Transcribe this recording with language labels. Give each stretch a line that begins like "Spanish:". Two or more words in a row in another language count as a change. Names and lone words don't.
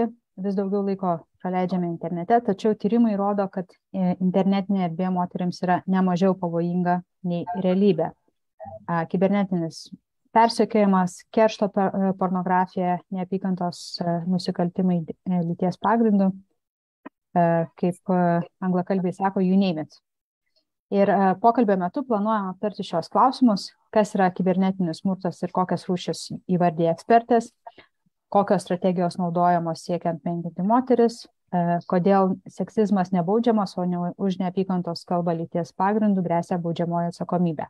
Lithuanian: Vis daugiau laiko praleidžiame internete, tačiau tyrimai rodo, kad internetinė erdvė moteriams yra nemažiau pavojinga nei realybė. Kibernetinis persekiojimas, keršto pornografija, neapykantos nusikaltimai lyties pagrindu, kaip anglakalbiai sako,
English: you name it.
Lithuanian: Ir pokalbio metu planuojame aptarti šios klausimus, kas yra kibernetinis smurtas ir kokias rūšis įvardija ekspertės, kokios strategijos naudojamos siekiant menkinti moteris, kodėl seksizmas nebaudžiamas, o ne už neapykantos kalbą lyties pagrindų gresia baudžiamoji atsakomybė.